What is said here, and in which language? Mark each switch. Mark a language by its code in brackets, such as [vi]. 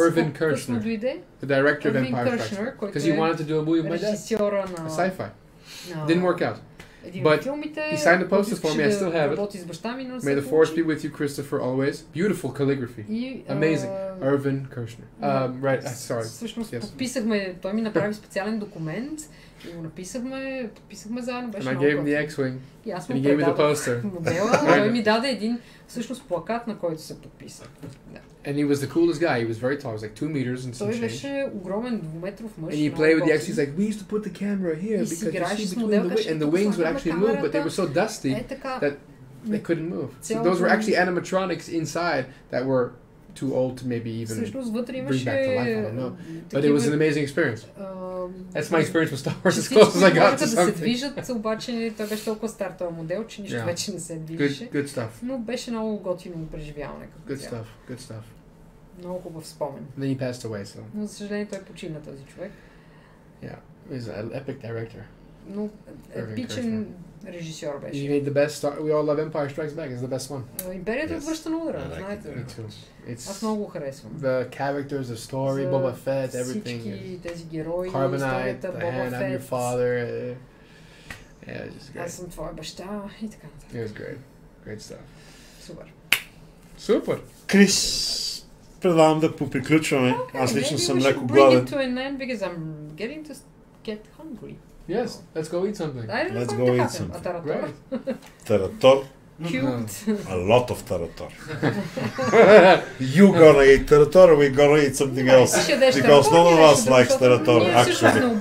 [en] Irvin Kershner, the director of Empire Strikes Back, because he wanted to do a movie with my dad, a sci-fi. Didn't work out. But he signed a poster for me, I still have it. May the force be with you, Christopher, always. Beautiful calligraphy. Amazing. Irvin Kershner. Right, sorry. [bg] Всъщност подписахме, той ми направи специален документ и го подписахме заедно, беше много. [en] And I gave him the X-Wing. [bg] И аз му предадох модела, той ми даде един всъщност плакат, на който се подписа. [en] And he was the coolest guy. He was very tall. He was like 2 meters and some [bg] Той [en] change. [bg] беше огромен 2-метров мъж. [en] And he played with the X. He's like, we used to put the camera here because you see between the and the wings would actually move, but they were so dusty that they couldn't move. So those were actually animatronics inside that were too old to maybe even bring back to life. I don't know. But it was an amazing experience. That's my experience with Star Wars, as close as I got to something. [bg] Да се движат, обаче той беше толкова стар този модел, че нищо вече не се движеше. [en] Good stuff. [bg] Но беше много готино преживяване. [en] Good stuff. [bg] Много хубав спомен. [en] Then he passed away, so. [bg] Но за съжаление той почина този човек. [en] Yeah, he's an epic director. [bg] Но епичен режисьор беше. [en] He made the best Star. We all love Empire Strikes Back. It's the best one. [bg] Империята връща на удара, знаете. Аз много го харесвам. [en] The characters, the story, Boba Fett, everything. [bg] Всички тези герои, [en] Carbonite, the hand, I'm your father. Yeah, it's just great. [bg] Аз съм твоя баща и така нататък. [en] It was great. Great stuff. [bg] Супер. Крис, предлагам да поприключваме. Аз лично съм леко гладен. [en] Because I'm getting to get hungry. Yes, let's go eat something. Let's go eat something. Right. Tarator. Cubed. A lot of tarator. You gonna eat tarator or we gonna eat something else? Because none of us likes tarator, actually.